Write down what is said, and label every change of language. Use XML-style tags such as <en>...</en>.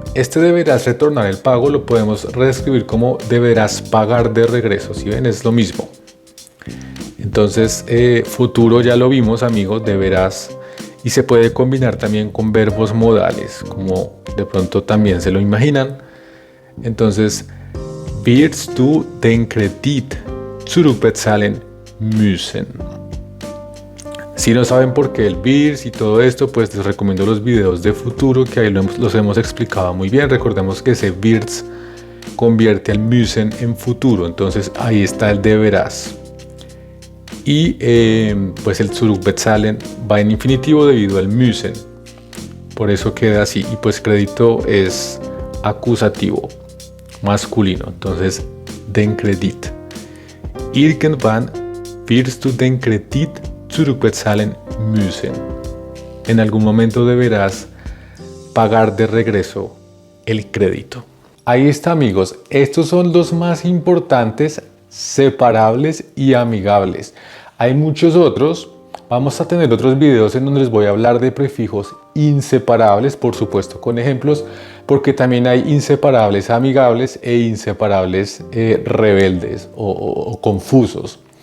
<es>Este deberás retornar el pago lo podemos reescribir como deberás pagar de regreso. ¿Sí ven? Es lo mismo. Entonces, futuro ya lo vimos, amigos, deberás. Y se puede combinar también con verbos modales, como de pronto también se lo imaginan.</es> <de>Entonces, wirst du den Kredit zurückbezahlen müssen.</de> <es>Si no saben por qué el wirst y todo esto, pues les recomiendo los videos de futuro que ahí los hemos explicado muy bien. Recordemos que ese wirst convierte al müssen en futuro, entonces ahí está el deberás. Y pues el zurückbezahlen va en infinitivo debido al müssen. Por eso queda así. Y pues crédito es acusativo, masculino.</es> <de>Entonces, den Kredit. Irgendwann wirst du den Kredit zurückbezahlen müssen.</de> <es>En algún momento deberás pagar de regreso el crédito. Ahí está, amigos. Estos son los más importantes, separables y amigables. Hay muchos otros. Vamos a tener otros videos en donde les voy a hablar de prefijos inseparables, por supuesto con ejemplos, porque también hay inseparables amigables e inseparables rebeldes o confusos.</es>